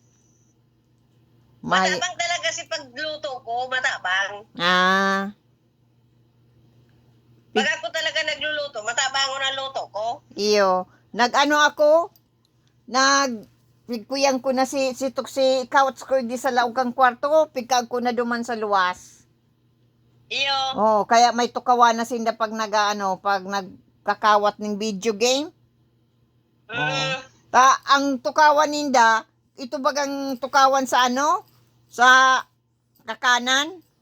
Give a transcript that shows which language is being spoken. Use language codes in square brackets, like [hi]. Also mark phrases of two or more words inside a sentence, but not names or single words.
[bik] Matabang talaga si pagluto ko, matabang. Pag ako talaga nagluluto, matabangon ang luto ko. Iyo. Nag-ano ako? Pigkuyang ko na si couch ko di sa laog kang kwarto. Pigkag ko na duman sa luwas. Iyo. Kaya may tukawan na sinda pag pag nagkakawat ng [en] video game. [bik] Ang tukawan ninda, ito bagang tukawan sa sa kakanan.